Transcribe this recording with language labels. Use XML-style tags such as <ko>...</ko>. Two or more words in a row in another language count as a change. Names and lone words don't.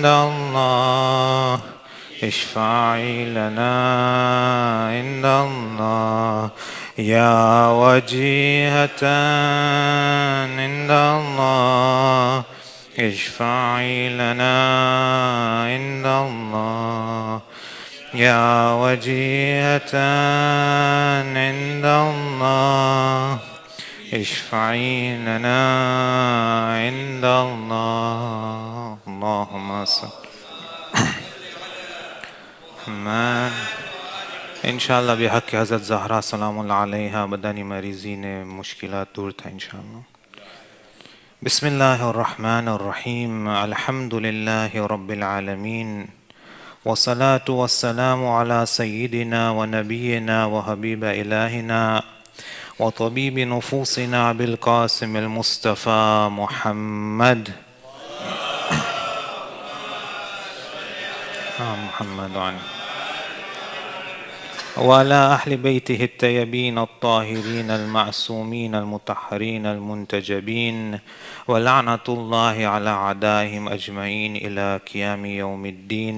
<ar>الله، اشفعي لنا عند الله يا وجيهة عند الله، اشفعي لنا عند الله يا وجيهة عند الله، اشفعي لنا عند الله. اللهم صل محمد.</ar> <gu>ઇન્શાલ્લાહ બિહક હઝરત ઝહરા</gu> <ar>سلام الله عليها</ar> <gu>બધાની મરીઝીને મુશ્કેલાત દૂર થાય ઇન્શાલ્લાહ.</gu> <ar>بسم الله الرحمن الرحيم. الحمد لله رب العالمين. والصلاة والسلام على سيدنا ونبينا وحبيب إلهنا وطبيب نفوسنا بالقاسم المصطفى محمد محمد وعلى أهل بيته الطيبين الطاهرين المعصومين المطهرين المنتجبين، ولعنة الله على أعدائهم أجمعين إلى قيام يوم الدين.</ar>